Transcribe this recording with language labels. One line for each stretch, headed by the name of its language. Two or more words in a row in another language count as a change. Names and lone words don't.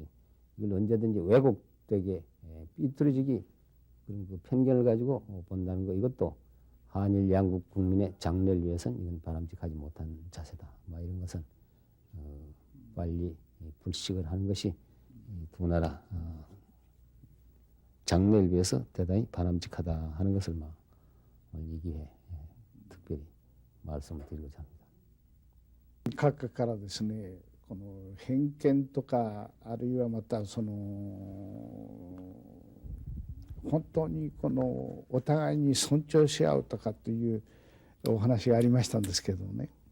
Korean: 이걸 언제든지 왜곡되게 삐뚤어지기 그런 그 편견을 가지고 본다는 거 이것도 한일 양국 국민의 장래를 위해서는 이건 바람직하지 못한 자세다. 이런 것은 빨리 불식을 하는 것이 두 나라 장래를 위해서 대단히 바람직하다 하는 것을 이 기회에 특별히 말씀을 드리고자 합니다.
Japanese: 閣下からですね、この偏見とかあるいはまた本当にこのお互いに尊重し合うとかっていうお話がありましたんですけどね、